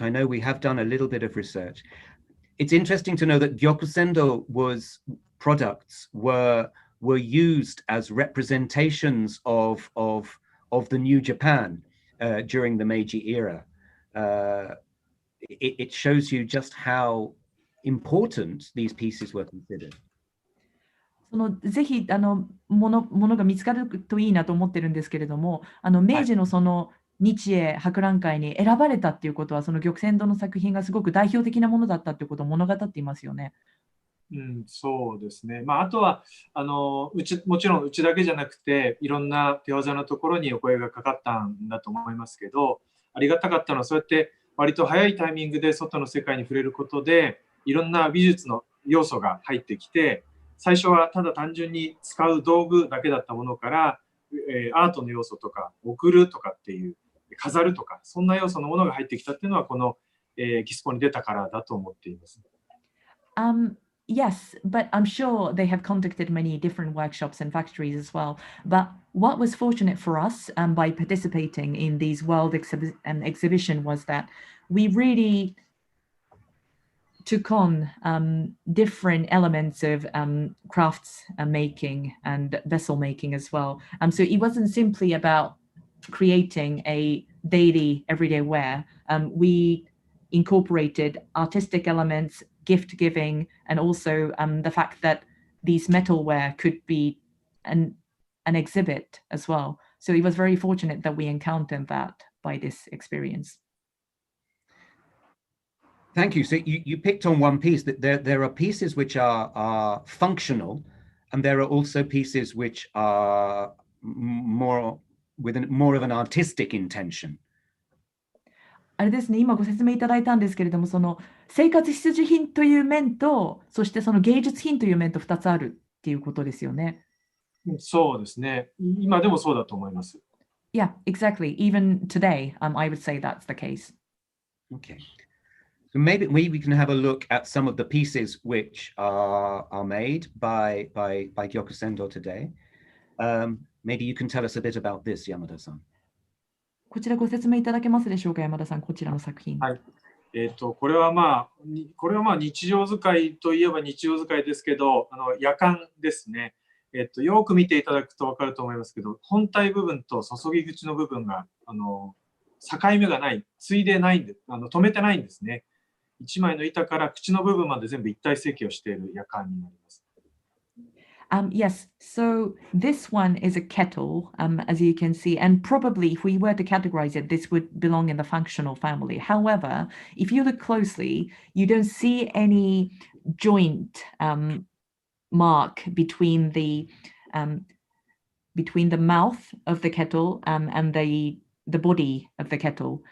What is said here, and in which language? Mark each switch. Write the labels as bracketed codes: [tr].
[en] I know we have done a little bit of research. It's interesting to know that Gyokusendō products were used as representations of the new Japan during the Meiji era. It shows you just how important these pieces were considered. [ja] ぜひものが見つかるといいなと思ってるんですけれども、明治のその日英博覧会に選ばれたっていうことは、その玉泉堂の作品がすごく代表的なものだったっていうことを物語っていますよね。そうですね。あとはもちろんうちだけじゃなくて、いろんな手技のところにお声がかかったんだと思いますけど、ありがたかったのはそうやって割と早いタイミングで外の世界に触れることで、いろんな美術の要素が入ってきて、最初はただ単純に使う道具だけだったものから、アートの要素とか送るとかっていう飾るとか、そんな要素のものが入ってきたっていうのはこの、エキスポに出たからだと思っています。 [en] Yes, but I'm sure they have contacted many different workshops and factories as well. But what was fortunate for us by participating in these world exhibition was that we really took on different elements of crafts making and vessel making as well. So it wasn't simply about creating a daily everyday wear. We incorporated artistic elements, gift giving, and also the fact that these metalware could be an exhibit as well. So it was very fortunate that we encountered that by this experience. Thank you. So you picked on one piece, that there are pieces which are functional, and there are also pieces which are more of an artistic intention. [ja] あれですね、今ご説明いただいたんですけれども、その生活必需品という面と、そしてその芸術品という面と2つあるっていうことですよね。そうですね。今でもそうだと思います。 [en] Yeah, exactly. Even today, I would say that's the case. Okay. So maybe we can have a look at some of the pieces which are made by Gyokusendō today. Maybe you can tell us a bit about this, Yamada-san. [ja] こちらご説明いただけますでしょうか、山田さん、こちらの作品。はい。これはまあ日常使いといえば日常使いですけど、夜間ですね。よく見ていただくと分かると思いますけど、本体部分と注ぎ口の部分が境目がない、ついでないんで、止めてないんですね。 1枚の板から口の部分まで全部一体成形をしている夜間になります。 [en] Yes, so this one is a kettle, as you can see, and probably if we were to categorize it, this would belong in the functional family. However, if you look closely, you don't see any joint mark between the mouth of the kettle and the body of the kettle.